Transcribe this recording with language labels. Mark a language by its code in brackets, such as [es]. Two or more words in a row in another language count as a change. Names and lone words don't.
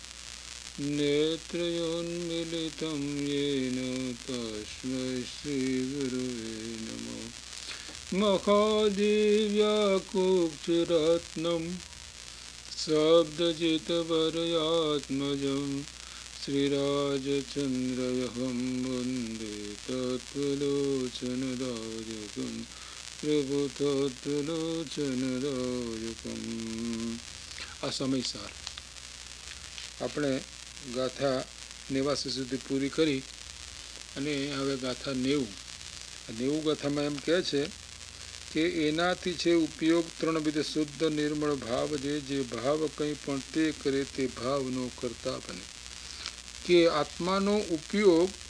[sa] नेत्रयोन्मीलितं येन तस्मै श्रीगुरुवे नमः महादेव्याकुक्षरत्नं शब्दजितवरयात्मजं श्रीराजचन्द्रयहं वन्दे तत्त्वलोचनदायकं प्रभुतत्त्वलोचनदायकम्। [gu] आ સમયસાર આપણે ગાથા 89 સુધી પૂરી કરી અને હવે ગાથા 90 ગાથામાં એમ કહે છે કે એનાથી છે ઉપયોગ ત્રણવિધ શુદ્ધ નિર્મળ ભાવ જે ભાવ કંઈ પણ તે કરે તે ભાવનો કરતા બને કે આત્માનો ઉપયોગ